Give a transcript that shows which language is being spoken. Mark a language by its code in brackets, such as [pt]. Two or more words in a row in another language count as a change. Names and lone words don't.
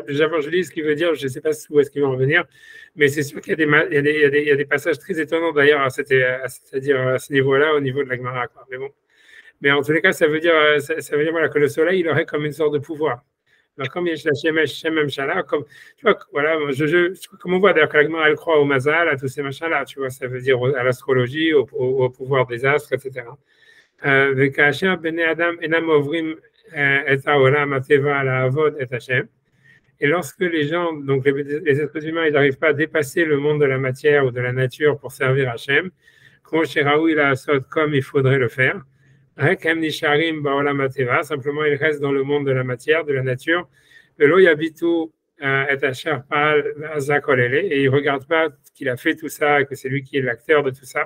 [fr] J'avance, je lis ce qu'il veut dire, je ne sais pas où est-ce qu'il va en venir, mais c'est sûr qu'il y a des passages très étonnants d'ailleurs, c'est-à-dire à ce niveau-là, au niveau de la Gemara. Mais bon, mais en tous les cas, ça veut dire voilà, que le soleil, il aurait comme une sorte de pouvoir. Alors, comme il y a la comme tu vois, voilà, comme on voit d'ailleurs que la Gemara, elle croit au Mazal, à tous ces machins-là, tu vois, ça veut dire à l'astrologie, au pouvoir des astres, etc. [he] וכאשר בני אדם אינם עוברים את העולם הטבע לעבוד את השם, [fr] et lorsque les gens, donc les êtres humains, ils n'arrivent pas à dépasser le monde de la matière ou de la nature pour servir Hachem, comme il faudrait le faire. Simplement, il reste dans le monde de la matière, de la nature. Et il ne regarde pas qu'il a fait tout ça, que c'est lui qui est l'acteur de tout ça.